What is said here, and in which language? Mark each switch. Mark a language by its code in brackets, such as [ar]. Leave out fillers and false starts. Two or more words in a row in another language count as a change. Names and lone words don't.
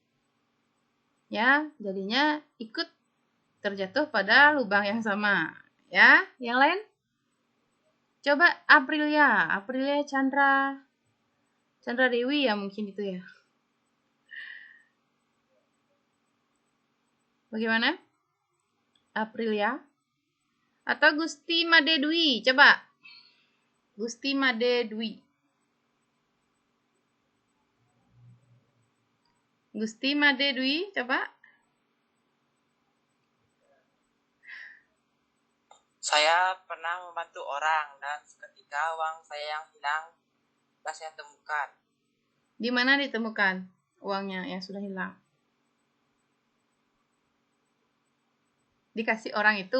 [id] Ya, jadinya ikut terjatuh pada lubang yang sama Ya, yang lain? Coba Aprilia Chandra Dewi ya mungkin itu ya. Bagaimana? Aprilia atau Gusti Made Dwi? Coba. Gusti Made Dwi. Gusti Made Dwi, coba. Saya pernah membantu orang dan seketika uang saya yang hilang telah saya temukan. Di mana ditemukan uangnya yang sudah hilang? Dikasih orang itu